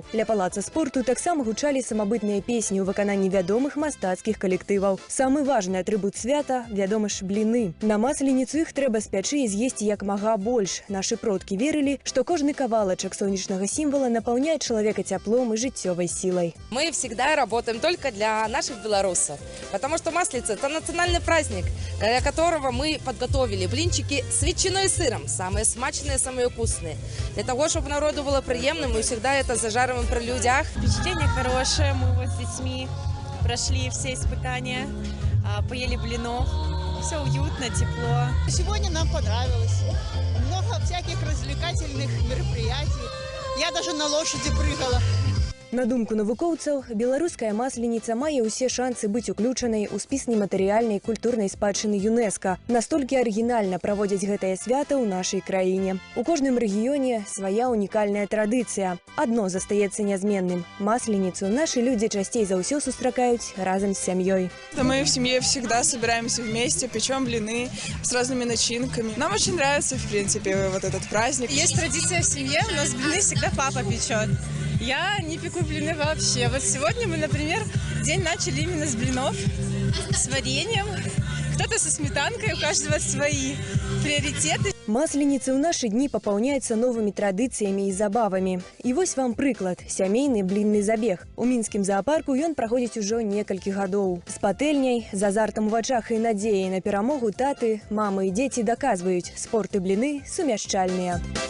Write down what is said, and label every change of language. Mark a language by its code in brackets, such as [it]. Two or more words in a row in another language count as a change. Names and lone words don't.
[be] Ля палаца спорту таксама гучалі самабытныя песні ў выкананні вядомых мастацкіх калектываў. Самы важны атрыбут свята, вядома ж, бліны. На масленіцу іх трэба спячы і з'есці як мага больш. Нашы продкі верылі, што кожны кавалачак сонечнага сімвала напаўняе чалавека цяплом і жыццёвай сілай. [ru] Мы всегда работаем только для наших белорусов, потому что Масленица – это национальный праздник, для которого мы подготовили блинчики с ветчиной и сыром, самые смачные, самые вкусные. Для того, чтобы народу было приемно, мы всегда это зажариваем при людях. Впечатление хорошее, мы вот с детьми прошли все испытания, поели блинов, все уютно, тепло. Сегодня нам понравилось, много всяких развлекательных мероприятий, я даже на лошади прыгала. [be] На думку навукоўцаў, беларуская масленіца мае ўсе шансы быць уключанай у спіс нематэрыяльнай культурнай спадчыны ЮНЕСКО. Настолькі арыгінальна праводзяць гэтае свята ў нашай краіне. У кожным рэгіёне свая унікальная традыцыя. Адно застаецца нязменным. Масленіцу нашы людзі часцей за ўсё сустракаюць разам з сям'ёй. [ru] Мы в семье всегда собираемся вместе, печем блины с разными начинками. Нам очень нравится, в принципе, вот этот праздник. Есть традиция в семье, у нас блины всегда папа печет. Я не пеку блины вообще. Вот сегодня мы, например, день начали именно с блинов, с вареньем. Кто-то со сметанкой, у каждого свои приоритеты. [be] Масленица ў нашы дні папаўняецца новымі традыцыямі і забавамі. І вось вам прыклад – сямейны блінны забег. У мінскім заапарку ён праходзіць ужо некалькі гадоў. З патэльняй, з азартам у вачах і надзеяй на перамогу таты, мамы і дзеці даказваюць – спорт і бліны сумяшчальныя.